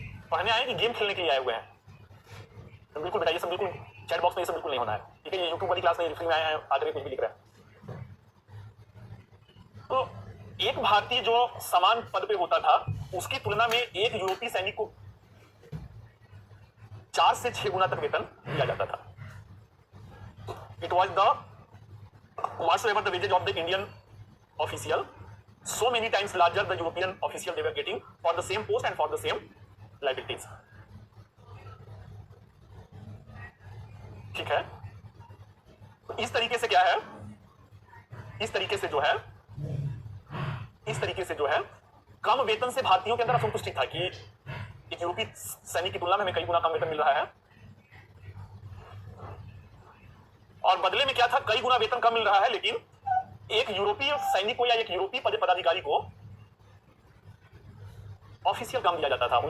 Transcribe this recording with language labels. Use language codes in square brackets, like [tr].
[hi] पढ़ने आए कि गेम खेलने के लिए आए हुए हैं, तो बिल्कुल बेटा ये सब बिल्कुल चैट बॉक्स में ये सब बिल्कुल नहीं होना है, ठीक है। ये यूट्यूब वाली क्लास में फ्री में आए हैं, आगे कुछ भी लिख रहे हैं। तो एक भारतीय जो समान पद पे होता था, उसकी तुलना में एक यूरोपीय सैनिक को 4 से 6 गुना तक वेतन दिया जाता था। [en] it was the whatsoever the wages of the Indian official, so many times larger the European official they were getting for the same post and for the same liabilities, [hi] ठीक है। तो इस तरीके से क्या है, इस तरीके से जो है कम वेतन से भारतीयों के अंदर असंतुष्टि था कि एक यूरोपीय सैनिक की तुलना में हमें कई गुना कम वेतन मिल रहा है, और बदले में क्या था, कई गुना वेतन कम मिल रहा है, लेकिन एक यूरोपीय सैनिक को या एक यूरोपीय पदाधिकारी को ऑफिशियल काम दिया जाता था।